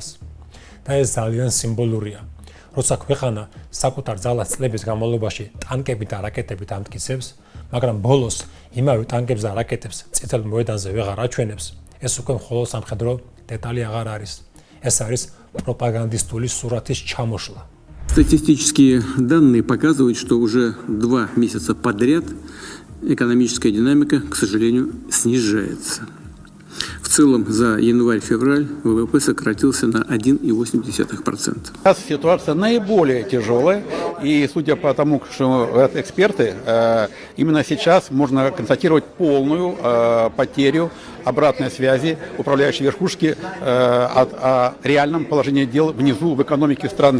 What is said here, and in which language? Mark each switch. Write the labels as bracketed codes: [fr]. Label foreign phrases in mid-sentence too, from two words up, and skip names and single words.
[ka] და ეს ძალიან სიმბოლურია. როცა ქვეყანა საკუთარ ძალას წლების განმავლობაში ტანკებით და რაკეტებით ამტკიცებს, მაგრამ ბოლოს იმავე ტანკებს და რაკეტებს წითელ მოედანზე ვეღარ აჩვენებს, ეს უკვე მხოლოდ სამხედრო დეტალი აღარ არის. ეს არის пропагандистული სურათის ჩამოშლა. [ru] Статистические данные показывают, что уже 2 месяца подряд экономическая динамика, к сожалению, снижается. В целом за январь-февраль ВВП сократился на 1,8%. Сейчас ситуация наиболее тяжелая, и судя по тому, что говорят эксперты, именно сейчас можно констатировать полную потерю обратной связи управляющей верхушки о реальном положении дел внизу в экономике страны.